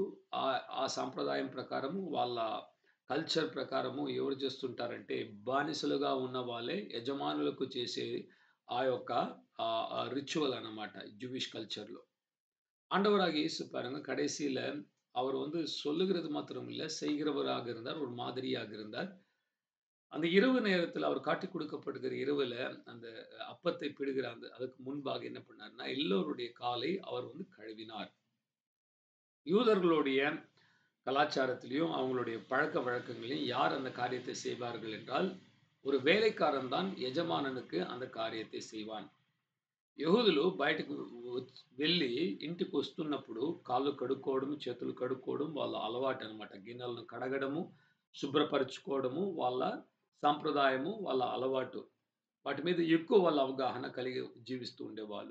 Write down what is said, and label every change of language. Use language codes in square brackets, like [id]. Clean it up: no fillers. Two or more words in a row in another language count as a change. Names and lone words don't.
[te] ఆ సాంప్రదాయం ప్రకారము వాళ్ళ కల్చర్ ప్రకారము ఎవరు చేస్తుంటారంటే బానిసలుగా ఉన్న వాళ్ళే యజమానులకు చేసే ఆ యొక్క ரிச்சுவல் அన్నమాట [en] Jewish cultureல. [ta] ஆண்டவராகிய இயேசு பாருங்க கடைசியில அவர் வந்து சொல்லுகிறது மாத்திரம் இல்ல, செய்கிறவராக இருந்தார், ஒரு மாதிரியாக இருந்தார். அந்த இரவு நேரத்தில் அவர் காட்டிக் கொடுக்கப்படுகிற இரவுல அந்த அப்பத்தை பிடுகிற அதுக்கு முன்பாக என்ன பண்ணார்னா எல்லோருடைய காலை அவர் வந்து கழுவினார். யூதர்களுடைய கலாச்சாரத்திலையும் அவங்களுடைய பழக்க வழக்கங்களையும் யார் அந்த காரியத்தை செய்வார்கள் என்றால் ஒரு வேலைக்காரன் தான் యజమానునికి அந்த కార్యத்தை செய்வான். [te] యెహూదులు బయటకు వెళ్ళి ఇంటికి వస్తున్నప్పుడు కాళ్ళు కడుక్కోవడం, చేతులు కడుక్కోవడం వాళ్ళ అలవాటు అన్నమాట. గిన్నెలను కడగడము, శుభ్రపరచుకోవడము వాళ్ళ సాంప్రదాయము, వాళ్ళ అలవాటు. వాటి మీద ఎక్కువ వాళ్ళ అవగాహన కలిగి జీవిస్తూ ఉండేవాళ్ళు.